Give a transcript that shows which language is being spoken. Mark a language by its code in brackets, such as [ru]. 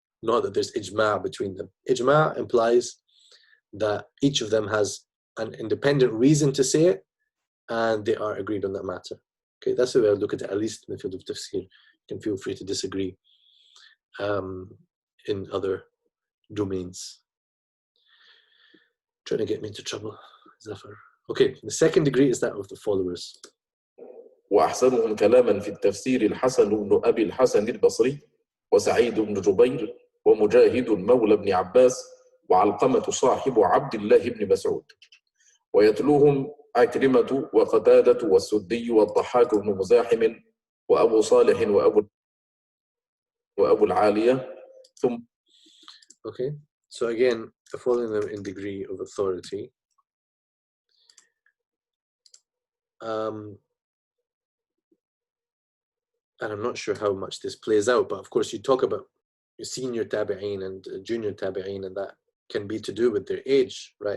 [en] Not that there's ijma' between them. Ijma' implies that each of them has an independent reason to say it, and they are agreed on that matter. Okay, that's the way I look at it, at least in the field of tafsir. You can feel free to disagree in other domains. Trying to get me into trouble, Zafar. Okay, the second degree is that of the followers. [ar] وأحسنهم كلاما في التفسير الحسن بن أبي الحسن البصري وسعيد بن جبير ومجاهد مولى بن عباس وعلقمة صاحب عبد الله بن مسعود ويتلوهم عكرمة وقتادة والسدي والضحاك بن مزاحم وأبو صالح وأبو العالية ثم. [en] Okay, so again, following them in degree of authority. and I'm not sure how much this plays out, but of course you talk about senior tabi'een and junior tabi'een, and that can be to do with their age, right?